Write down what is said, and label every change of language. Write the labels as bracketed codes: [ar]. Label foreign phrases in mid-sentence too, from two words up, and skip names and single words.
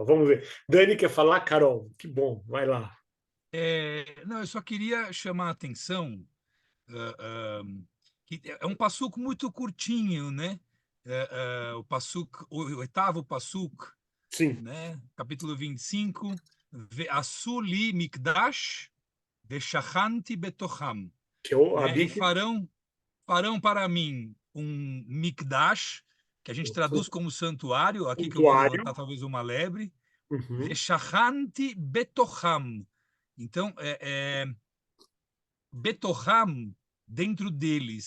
[pt] Vamos ver. Dani quer falar, Carol? Que bom, vai lá. Não, eu só queria chamar a atenção que é um passuco muito curtinho, né? O passuco, o oitavo passuco, Sim. né? Capítulo 25. [he] ועשו לי מקדש ושכנתי בתוכם. [pt] Que eu, Né? E farão para mim um mikdash, que a gente traduz como santuário, aqui que eu vou levantar talvez uma lebre. [he] ושכנתי בתוכם. [pt] Então, Betocham, dentro deles.